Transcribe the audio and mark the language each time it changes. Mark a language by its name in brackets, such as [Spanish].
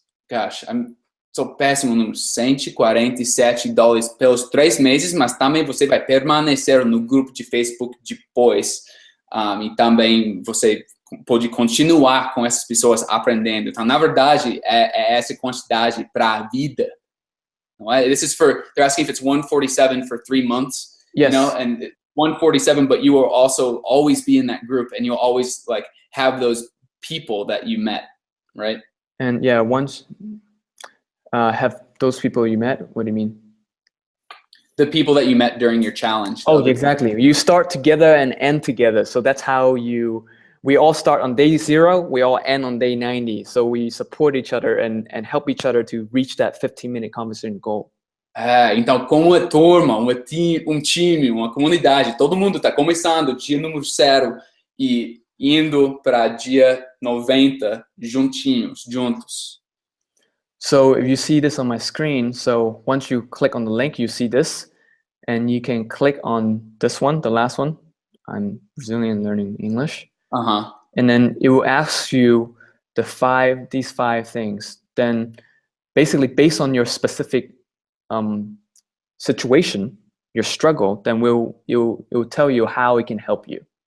[Portuguese] Gosh, sou péssimo número. $147 pelos 3 meses, mas também você vai permanecer no grupo de Facebook depois. E também você pode continuar com essas pessoas aprendendo. Então, na verdade, é essa quantidade para a vida. Não é? [English] This is they're asking if it's 147 for 3 months. Yes. You know, and 147, but you will also always be in that group and you'll always like have those people that you met, right? And yeah, once have those people you met, what do you mean? The people that you met during your challenge. Oh, exactly. You start together and end together. So that's how we all start on day 0, we all end on day 90. So we support each other and help each other to reach that 15-minute conversation goal. [Portuguese] Então, como uma turma, um time, uma comunidade, todo mundo está começando dia número 0 e indo para dia 90 juntos. [English] So if you see this on my screen, so once you click on the link, you see this, and you can click on this one, the last one. I'm Brazilian learning English. And then it will ask you these 5 things. Then basically based on your specific situation, your struggle, then it will tell you how it can help you.